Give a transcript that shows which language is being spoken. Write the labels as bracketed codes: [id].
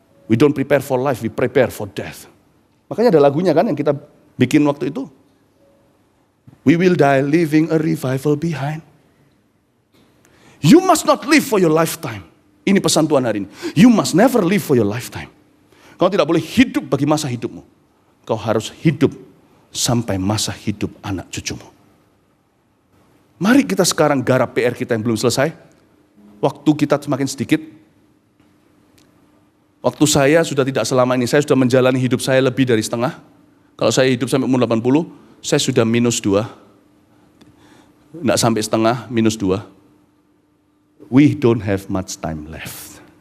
[en] We don't prepare for life, we prepare for death. [id] Makanya ada lagunya kan yang kita bikin waktu itu. [en] We will die leaving a revival behind. You must not live for your lifetime. [id] Ini pesan Tuhan hari ini. [en] You must never live for your lifetime. [id] Kau tidak boleh hidup bagi masa hidupmu. Kau harus hidup sampai masa hidup anak cucumu. Mari kita sekarang garap PR kita yang belum selesai. Waktu kita semakin sedikit. Waktu saya sudah tidak selama ini. Saya sudah menjalani hidup saya lebih dari setengah. Kalau saya hidup sampai umur 80, saya sudah -2. Tidak sampai setengah, -2. [en] We don't have much time left.